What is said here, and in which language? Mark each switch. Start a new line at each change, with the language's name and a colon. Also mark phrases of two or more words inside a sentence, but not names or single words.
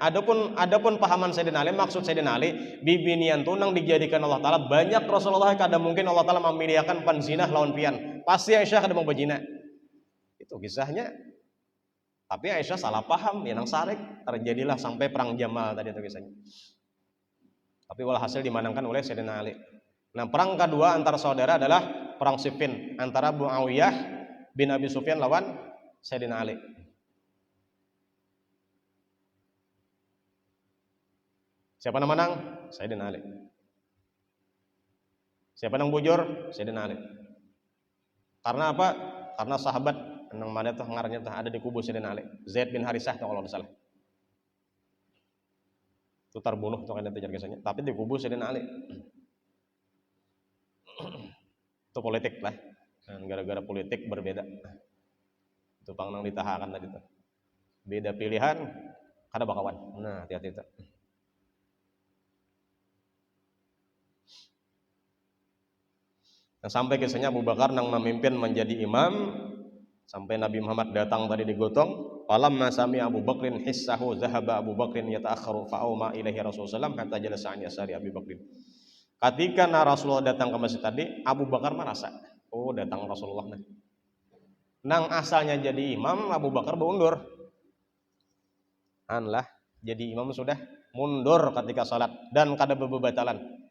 Indonesian: Adapun pahaman Sayyidina Ali, maksud Sayyidina Ali, bibinian tuh nang dijadikan Allah Ta'ala banyak Rasulullah kada mungkin Allah Ta'ala memilihkan panzinah lawan pian. Pasti Aisyah kada mau berzina. Itu kisahnya. Tapi Aisyah salah paham, ya nang sarik, terjadilah sampai perang Jamal tadi itu kisahnya. Tapi walhasil dimenangkan oleh Sayyidina Ali. Nah, perang kedua antar saudara adalah perang Siffin antara Muawiyah bin Abi Sufyan lawan Sayyidina Ali. Siapa yang menang? Sayyidina Ali. Siapa yang bujur? Sayyidina Ali. Karena apa? Karena sahabat nang mana tuh ngarannya tuh ada di kubu Sayyidina Ali. Zaid bin Harisah tuh kalau tidak salah. Itu terbunuh tuh kan itu kisahnya. Tapi di kubu Sayyidina Ali. Itu politik lah. Dan gara-gara politik berbeda. Itu pangnang ditahakan tadi tuh. Beda pilihan,
Banjar: kada bakawan.
Indonesian: Nah, hati-hati itu. Nah, sampai kisahnya Abu Bakar nang memimpin menjadi imam sampai Nabi Muhammad datang tadi digotong.
Arabic: فلما سمع أبو بكر حسه ذهب أبو بكر يتأخر فأومأ إليه رسول الله حتى جلس عن يسار أبي بكر.
Indonesian: Ketika Rasulullah datang ke masjid tadi, Abu Bakar merasa, oh datang Rasulullah nih. Nang asalnya jadi imam, Abu Bakar berundur. Anlah, jadi imam sudah mundur ketika salat dan kada bebatalan.